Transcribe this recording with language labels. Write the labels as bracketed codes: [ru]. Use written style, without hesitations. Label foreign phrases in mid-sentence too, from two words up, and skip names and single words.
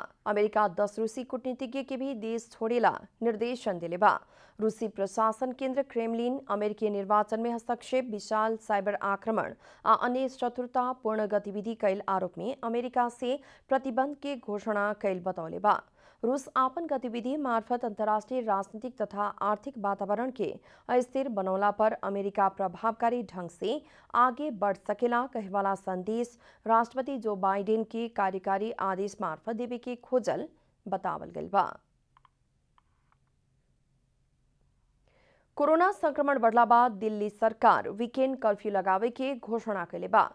[bho] अमेरिका 10 रूसी कूटनीतिज्ञ के भी देश छोड़ेला निर्देशन दिले बा। रूसी प्रशासन केंद्र क्रेमलिन अमेरिकी निर्वाचन में हस्तक्षेप, विशाल साइबर आक्रमण आ अन्य शत्रुतापूर्ण गतिविधि कैल आरोप में अमेरिका से प्रतिबंध के घोषणा कैल बतौले बा। रूस आपन गतिविधि मार्फत अंतर्राष्ट्रीय राजनीतिक तथा आर्थिक वातावरण के अस्थिर बनौला पर अमेरिका प्रभावकारी ढंग से आगे बढ़ सकेला कहवाला संदेश राष्ट्रपति जो बाइडेन के कार्यकारी आदेश मार्फत देवे के खोजल बतावल गइल बा। कोरोना संक्रमण बढ़ला बाद दिल्ली सरकार वीकेंड कर्फ्यू लगावे के घोषणा कैले बा।